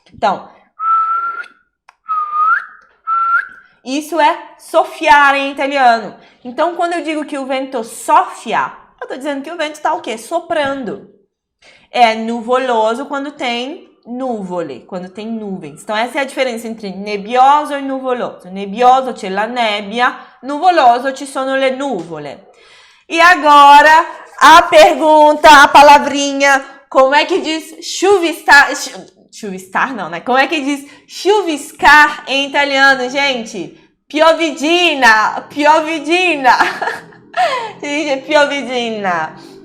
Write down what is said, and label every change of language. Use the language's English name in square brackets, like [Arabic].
[Portuguese] Então, isso é soffiare em italiano. Então, quando eu digo que o vento soffia, eu tô dizendo que o vento tá o quê? Soprando. É nuvoloso quando tem nuvole, quando tem nuvens. Então, essa é a diferença entre nebbioso e nuvoloso. [Italian] Nebbioso c'è la nebbia, nuvoloso ci sono le nuvole. [Portuguese] E agora, a pergunta, a palavrinha, como é que diz chuviscar? Chuviscar não, né? Como é que diz chuviscar em italiano, gente? Piovidina, piovidina. Se diz piovidina.